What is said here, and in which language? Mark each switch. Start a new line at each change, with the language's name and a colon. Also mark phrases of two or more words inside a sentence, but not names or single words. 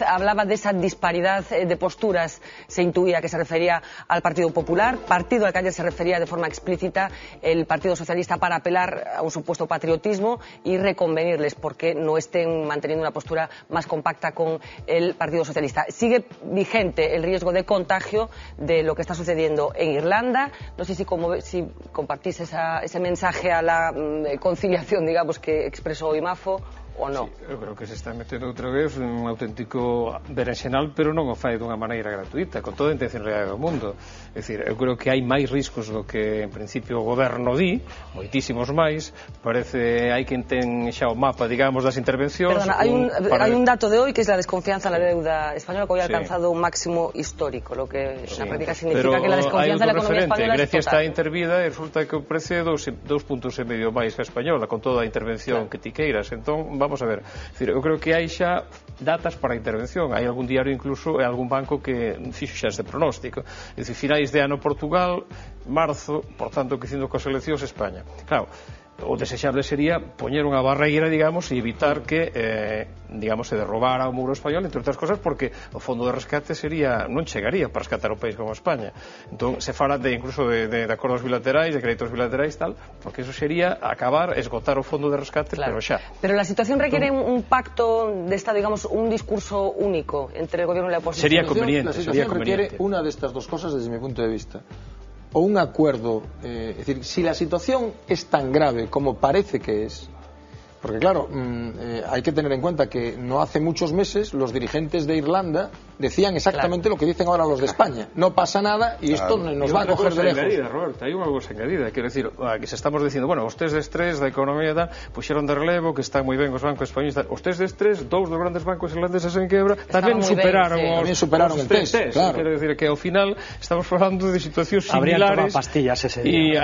Spanish: Hablaba de esa disparidad de posturas. Se intuía que se refería al Partido Popular, partido al que ayer se refería de forma explícita el Partido Socialista, para apelar a un supuesto patriotismo y reconvenirles porque no estén manteniendo una postura más compacta con el Partido Socialista. Sigue vigente el riesgo de contagio de lo que está sucediendo en Irlanda. No sé si compartís ese mensaje a la conciliación, digamos, que
Galician: expresou Imafo ou non? Sí, eu creo que se está metendo outra vez un auténtico berenxenal, pero non o fai dunha maneira gratuita, con toda a intencionalidade do mundo. É dicir, eu creo que hai máis riscos do que en principio o goberno di, moitísimos máis. Parece, hai quen ten xa o mapa, digamos, das intervencións.
Spanish: Perdona, hai un dato de hoy que es la desconfianza en la deuda española, que hoy ha alcanzado un máximo histórico, lo que en la práctica significa que la desconfianza en la economía española es total.
Galician: Grecia está intervida e resulta que o precio é 2,5 puntos máis que a española, con toda a intervención que ti queiras. Entón, vamos a ver, eu creo que hai xa datas para a intervención. Hai algún diario incluso e algún banco que fixo xa este pronóstico. É dicir, finais de ano Portugal, marzo, por tanto, que dicindo coas eleccións España. Claro, o desexable sería poñer unha barreira, digamos, e evitar que digamos, se derrobara o muro español, entre outras cosas, porque o fondo de rescate non chegaría para rescatar o país como España. Entón, se fala incluso de acordos bilaterais, de créditos bilaterais, tal, porque eso sería acabar, esgotar o fondo de rescate, claro. Pero xa.
Spanish: Pero la situación requiere un pacto de Estado, digamos, un discurso único entre el gobierno y la oposición. Sería conveniente. La situación requiere una de estas dos cosas desde mi punto de vista. O un acuerdo, es decir, si la situación es tan grave como parece que es, porque claro, hay que tener en cuenta que no hace muchos meses los dirigentes de Irlanda decían exactamente lo que dicen ahora los de España. No pasa nada y esto nos va a coger de lejos. Roberto,
Galician: hai unha cousa engadida, quero decir, que se estamos dicindo, bueno, os test de estrés da economía puxeron de relevo, que están moi ben os bancos españoles, os test de estrés, dous dos grandes bancos irlandeses en quebra, tamén superaron
Spanish: el test, claro.
Galician: Quero decir que ao final estamos falando de situacións similares.
Spanish: Pastillas ese día.